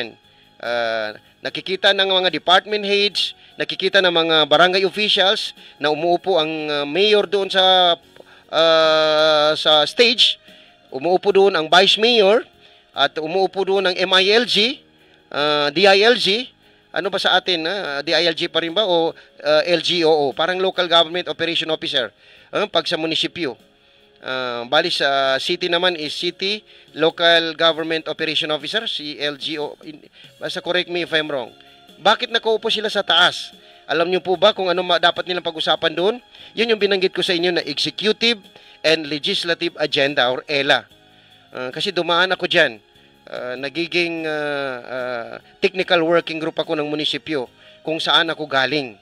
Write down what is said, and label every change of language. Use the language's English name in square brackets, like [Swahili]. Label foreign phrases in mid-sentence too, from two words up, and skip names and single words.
[Filipino] Nakikita ng mga [English] department heads, [Filipino] nakikita ng mga barangay officials na umuupo ang mayor doon sa stage, umuupo doon ang [English] vice mayor [Filipino] at umuupo doon ang MILG, DILG. Ano ba sa atin? DILG pa rin ba o LGOO? Parang [English] Local Government Operation Officer [Filipino] pag sa munisipyo. Bali sa city naman is [English] City Local Government Operation Officer, [Filipino] si LGO. [English] Basta correct me if I'm wrong. [Filipino] Bakit nakaupo sila sa taas? Alam niyo po ba kung ano dapat nilang pag-usapan doon? Yun yung binanggit ko sa inyo na Executive and Legislative Agenda or ELA. Kasi dumaan ako dyan. Nagiging [English] technical working group [Filipino] ako ng munisipyo kung saan ako galing.